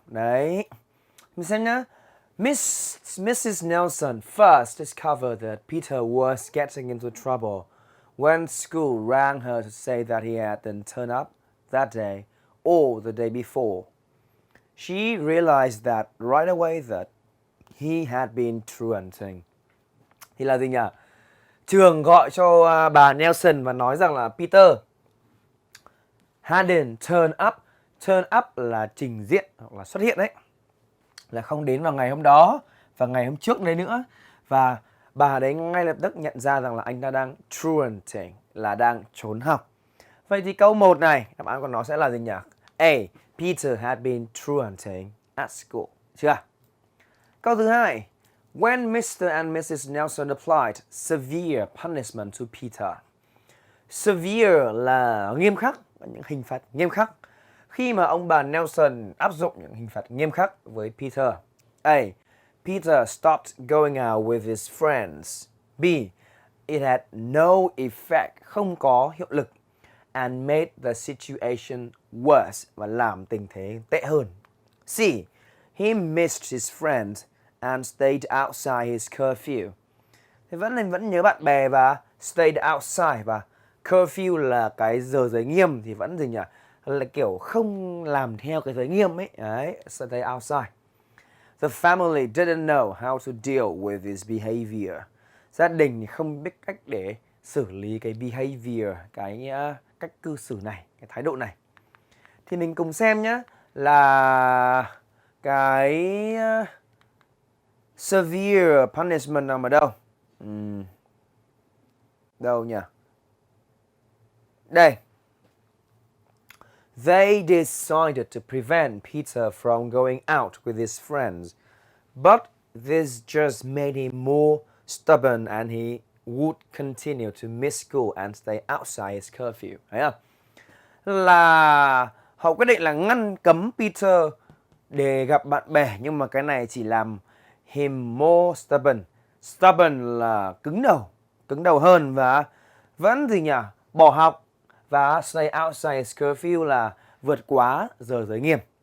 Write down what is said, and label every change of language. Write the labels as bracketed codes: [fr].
[vi] Đấy, mình xem nhá. Mrs. [en] Nelson first discovered that Peter was getting into trouble when school rang her to say that he hadn't turned up that day or the day before. She realized that right away that he had been truanting. [vi] Thì là gì nhỉ? Trường gọi cho bà Nelson và nói rằng là [en] Peter hadn't turned up. [vi] Turn up là trình diện hoặc là xuất hiện đấy. Là không đến vào ngày hôm đó và ngày hôm trước đấy nữa. Và bà đấy ngay lập tức nhận ra rằng là anh ta đang truanting, là đang trốn học. Vậy thì câu 1 này, đáp án của nó sẽ là gì nhỉ? [en] A. Peter had been truanting at school. [vi] Chưa? Câu thứ 2. [en] When Mr. and Mrs. Nelson applied severe punishment to Peter. [vi] Severe là nghiêm khắc, những hình phạt nghiêm khắc. Khi mà ông bà Nelson áp dụng những hình phạt nghiêm khắc với Peter. A. [en] Peter stopped going out with his friends. B. It had no effect, [vi] không có hiệu lực, [en] and made the situation worse, [vi] và làm tình thế tệ hơn. [en] C. He missed his friends and stayed outside his curfew. [vi] Thì vẫn nhớ bạn bè và [en] stayed outside, [vi] và curfew là cái giờ giới nghiêm thì vẫn gì nhỉ? Là kiểu không làm theo cái giới nghiêm ấy. Đấy, [en] stay outside. The family didn't know how to deal with his behavior. [vi] Gia đình thì không biết cách để xử lý cái behavior, cái cách cư xử này, cái thái độ này. Thì mình cùng xem nhé, là cái severe punishment nằm ở đâu? Đâu nhỉ? Đây. [en] They decided to prevent Peter from going out with his friends, but this just made him more stubborn and he would continue to miss school and stay outside his curfew. [vi] Thấy không? Là họ quyết định là ngăn cấm Peter để gặp bạn bè, nhưng mà cái này chỉ làm [en] him more stubborn. [vi] Stubborn là cứng đầu hơn, và vẫn gì nhỉ? Bỏ học, và [en] stay outside his curfew [vi] là vượt quá giờ giới nghiêm.